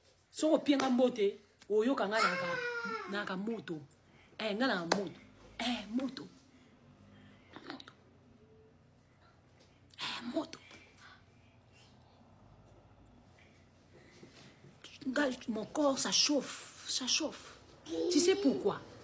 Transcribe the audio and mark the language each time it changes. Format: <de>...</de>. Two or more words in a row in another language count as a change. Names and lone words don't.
<ln>Soko pie nga mbote, oyo ka nga na ka, na ka moto. Eh, nga na moto. Eh, moto. Moto. Eh, moto. Nga,</ln> <fr>mon corps, ça chauffe. Ça chauffe. Tu sais pourquoi?</fr>